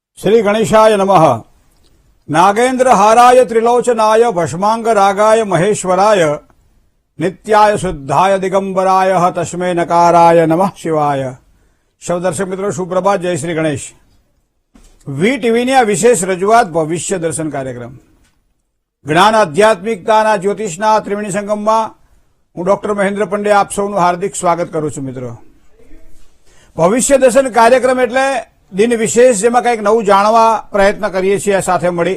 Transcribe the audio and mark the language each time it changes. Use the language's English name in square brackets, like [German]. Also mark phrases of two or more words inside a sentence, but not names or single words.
[Sanskrit] श्री गणेशाय नमः। नागेन्द्र हाराय त्रिलोचनाय भस्मांग रागाय महेश्वराय नित्याय शुद्धाय दिगंबराय तस्मै नकाराय नमः शिवाय। [Hindi] सौ दर्शक मित्रों सुप्रभात, जय श्री गणेश। [Gujarati] વી ટીવીની આ વિશેષ રજૂઆત ભવિષ્ય દર્શન કાર્યક્રમ જ્ઞાન આધ્યાત્મિકતાના જ્યોતિષના ત્રિવેણી સંગમમાં હું ડોક્ટર મહેન્દ્ર પંડે આપ સૌનું હાર્દિક સ્વાગત કરું છું। મિત્રો, ભવિષ્ય દર્શન કાર્યક્રમ એટલે દિન વિશેષ જેમાં કંઈક નવું જાણવા પ્રયત્ન કરીએ છીએ સાથે મળી।